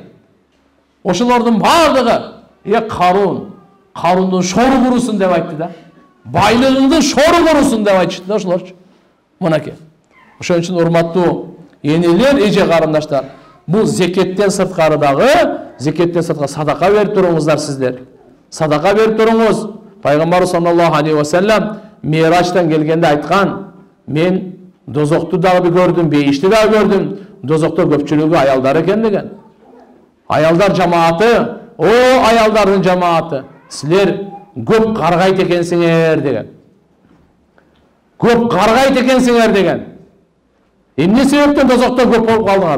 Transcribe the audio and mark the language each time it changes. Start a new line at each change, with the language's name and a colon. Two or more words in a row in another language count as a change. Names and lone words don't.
Kyrgyz: Ошолордун бардыгы, Карундун шору курусун деп айтты да. Байлыгыңдын шору курусун деп айтышты да ошолорчу. Мынакей. Ошон үчүн урматтуу энелер, эже карындаштар, бул зекеттен сырткары дагы, зекеттен сырткары садака берип туруңуздар сиздер. Садака берип туруңуз. Пайгамбар
Arabic: صلى الله عليه وسلم
Kyrgyz: Мираджтан келгенде айткан, мен дозокту дагы көрдүм, бейишти дагы көрдүм. Дозокто көпчүлүгү аялдар экен деген. Аялдар жамааты О, аялдардын жамааты, силер көп каргайт экенсиңер деген. Көп каргайт экенсиңер деген. Эмне себептен тозокто көп болуп калдыңар?